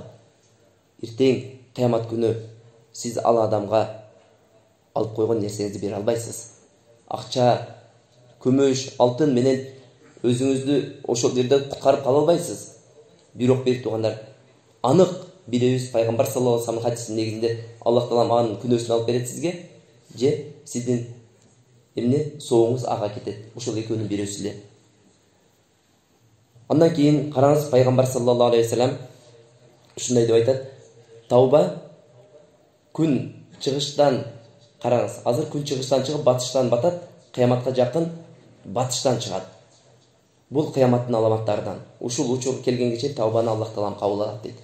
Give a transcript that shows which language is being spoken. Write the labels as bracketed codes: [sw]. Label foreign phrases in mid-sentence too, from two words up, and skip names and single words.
[ky] Эртең кыямат күнү сиз ал адамга алып койгон нерсеңизди бере албайсыз. Акча, күмүш, алтын менен өзүңүздү ошол жерде куткарып кала албайсыз. Бирок бир туугандар, анык билебиз, пайгамбар [ar] صلى الله عليه وسلم [ky] хадисинин негизинде Аллах таалам анын күнөөсүн алып берет сизге, же сиздин соңуңуз ага кетет. Ошол экөөнүн бирөөсү эле. Андан кийин караңыз, пайгамбар [ar] صلى الله عليه وسلم [ky] ушундай деп айтат: тауба күн чыгыштан, караңыз, азыр күн чыгыштан чыгып батыштан батат, кыяматка жакын батыштан чыгат. Бул кыяматтын аламаттарынан. Ушул учур келгенге чейин таубаны Аллах таалам кабыл алат дейт.